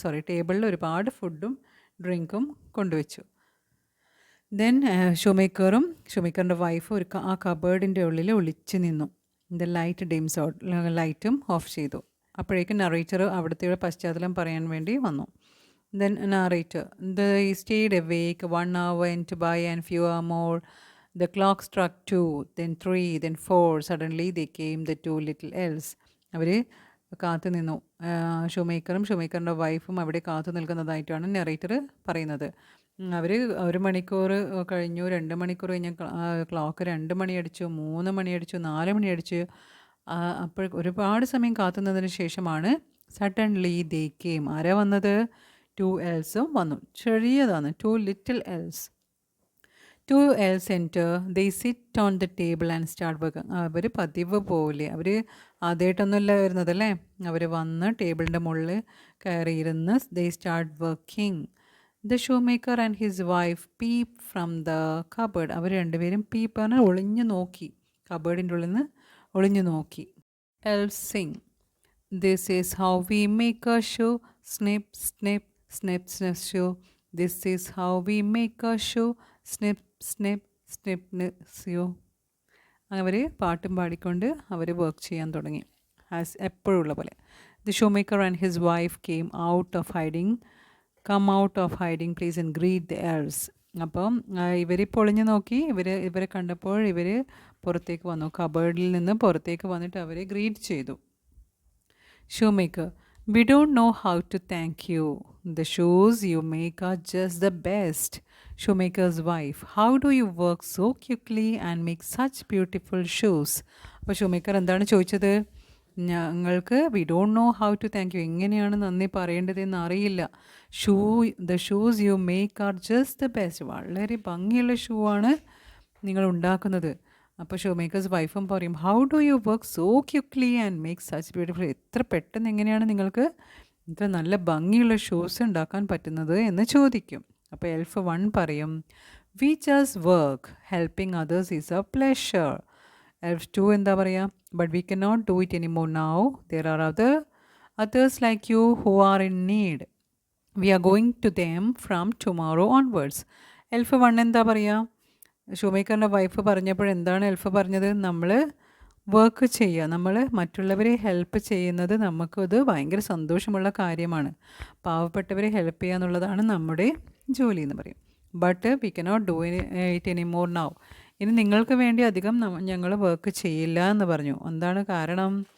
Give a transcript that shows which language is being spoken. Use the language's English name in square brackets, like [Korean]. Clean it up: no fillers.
[Malayalam] ടേബിളിൽ ഒരുപാട് ഫുഡും ഡ്രിങ്കും കൊണ്ടുവച്ചു. ദെൻ ഷൂമേക്കറിൻ്റെ വൈഫ് ആ കബേർഡിൻ്റെ ഉള്ളിൽ ഒളിച്ചു നിന്നു. ലൈറ്റ് ഡിംസ് ഔട്ട്, ലൈറ്റും ഓഫ് ചെയ്തു. അപ്പോഴേക്കും നറേറ്റർ അവിടുത്തെ പശ്ചാത്തലം പറയാൻ വേണ്ടി വന്നു. [English] Then narrator, they stayed awake 1 hour went by and few more. The clock struck 2, then 3, then 4. Suddenly they came the two little elves. [Malayalam] അവർ കാത്തു നിന്നു. ഷൂമേക്കറിൻ്റെ വൈഫും അവിടെ കാത്തു നിൽക്കുന്നതായിട്ടാണ് നറേറ്റർ പറയുന്നത്. അവർ 1 മണിക്കൂർ കഴിഞ്ഞു, 2 മണിക്കൂർ കഴിഞ്ഞ് ക്ലോക്ക് 2 മണിയടിച്ചു, 3 മണിയടിച്ചു, 4 മണിയടിച്ചു. അപ്പോൾ ഒരുപാട് സമയം കാത്തുന്നതിന് ശേഷമാണ് [English] Suddenly they came. [Malayalam] ആരാ വന്നത്? 2 എൽസും വന്നു. ചെറിയതാണ്, 2 little else. [English] 2 elves enter. They sit on the table and start working. [Malayalam] അവർ പതിവ് പോലെ, അവർ ആദ്യമായിട്ടൊന്നുമല്ല വരുന്നതല്ലേ, അവർ വന്ന് ടേബിളിൻ്റെ മുകളിൽ കയറിയിരുന്ന് [English] they start working. The shoemaker and his wife peep from the cupboard. [Malayalam] അവർ രണ്ടുപേരും peep പറഞ്ഞാൽ ഒളിഞ്ഞു നോക്കി, കബേർഡിൻ്റെ ഉള്ളിൽ നിന്ന് ഒളിഞ്ഞു നോക്കി. [English] Elves sing. This is how we make a shoe. Snip, snip, snip, snip, shoe. This is how we make a shoe. Snip, snip, snip, shoe. [Malayalam] അവർ പാട്ടും പാടിക്കൊണ്ട് അവർ work ചെയ്യാൻ തുടങ്ങി, ആസ് എപ്പോഴുള്ള പോലെ. [English] The shoemaker and his wife came out of hiding. Come out of hiding place and greet the elves. [Malayalam] അപ്പം ഇവർ പൊളിഞ്ഞു നോക്കി, ഇവരെ കണ്ടപ്പോൾ ഇവർ പുറത്തേക്ക് വന്നു, കബേർഡിൽ നിന്ന് പുറത്തേക്ക് വന്നിട്ട് അവരെ ഗ്രീറ്റ് ചെയ്തു. [English] Shoemaker, we don't know how to thank you. The shoes you make are just the best. Shoemaker's wife, how do you work so quickly and make such beautiful shoes? [Malayalam] അപ്പോൾ ഷൂമേക്കർ എന്താണ് ചോദിച്ചത്? [English] ഞങ്ങൾക്ക് we don't know how to thank you, [Malayalam] എങ്ങനെയാണ് നന്ദി പറയേണ്ടതെന്ന് അറിയില്ല. [English] The shoes you make are just the best. [Malayalam] വളരെ ഭംഗിയുള്ള ഷൂ ആണ് നിങ്ങൾ ഉണ്ടാക്കുന്നത്. അപ്പോൾ ഷൂമേക്കേഴ്സ് വൈഫും പറയും, [English] How do you work so quickly and make such beautiful. [Malayalam] എത്ര പെട്ടെന്ന് എങ്ങനെയാണ് നിങ്ങൾക്ക് ഇത്ര നല്ല ഭംഗിയുള്ള ഷൂസ് ഉണ്ടാക്കാൻ പറ്റുന്നത് എന്ന് ചോദിക്കും. അപ്പോൾ എൽഫ് 1 പറയും, [English] We just work, helping others is a pleasure. [Malayalam] എൽഫ് 2 എന്താ പറയുക? [English] But we can not do it any more now. There are others like you who are in need. We are going to them from tomorrow onwards. [Malayalam] എൽഫ് 1 എന്താ പറയുക? ഷൂമേക്കറിൻ്റെ wife പറഞ്ഞപ്പോൾ എന്താണ് എൽഫ് പറഞ്ഞത്? നമ്മൾ work ചെയ്യുക, നമ്മൾ മറ്റുള്ളവരെ ഹെൽപ്പ് ചെയ്യുന്നത് നമുക്കത് ഭയങ്കര സന്തോഷമുള്ള കാര്യമാണ്. പാവപ്പെട്ടവരെ ഹെൽപ്പ് ചെയ്യുക എന്നുള്ളതാണ് നമ്മുടെ ജോലി എന്ന് പറയും. [English] But we cannot do it any more now. [Malayalam] ഇനി നിങ്ങൾക്ക് വേണ്ടി അധികം ഞങ്ങൾ വർക്ക് ചെയ്യില്ല എന്ന് പറഞ്ഞു. എന്താണ് കാരണം?